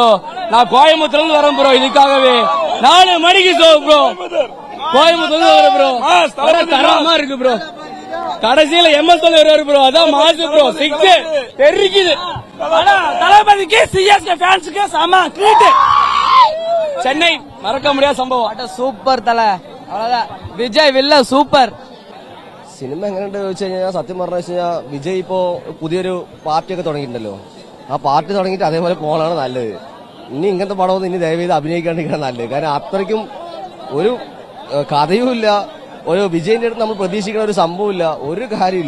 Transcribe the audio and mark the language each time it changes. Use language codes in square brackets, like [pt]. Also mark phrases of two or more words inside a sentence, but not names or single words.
[ta] நான் கோயம்புத்தூர்ல இருந்து வரேன் ப்ரோ, இதுக்காகவே 4 மணிக்கு ஷோ ப்ரோ, கோயம்புத்தூர்ல இருந்து வரேன் ப்ரோ. படம் தரமா இருக்கு ப்ரோ. கடைசியில MS வருவாரு ப்ரோ, அதான் மாசு ப்ரோ, சிக்ஸ் தெறிக்குது. தளபதிக்கு CSK ஃபேன்ஸ்க்கு சம ட்ரீட். சென்னை மறக்க முடியாத சம்பவம். [ml] സൂപ്പർ തല, അவ்வளவுதான். വിജയ് വില്ല സൂപ്പർ. സിനിമ എങ്ങനെയുണ്ട് ചോദിച്ചു കഴിഞ്ഞാൽ, സത്യം പറഞ്ഞു കഴിഞ്ഞാൽ വിജയ് ഇപ്പോ പുതിയൊരു പാർട്ടിയൊക്കെ തുടങ്ങിയിട്ടുണ്ടല്ലോ. ആ പാർട്ടി തുടങ്ങിയിട്ട് അതേപോലെ പോകാനാണ് നല്ലത്. ഇനി ഇങ്ങനത്തെ പടമൊന്നും ഇനി ദയവേത് അഭിനയിക്കാണ്ടിരിക്കണം നല്ലത്. കാരണം അത്രയ്ക്കും ഒരു കഥയുമില്ല, ഒരു വിജയിന്റെ അടുത്ത് നമ്മൾ പ്രതീക്ഷിക്കുന്ന ഒരു സംഭവമില്ല, ഒരു കാര്യമില്ല.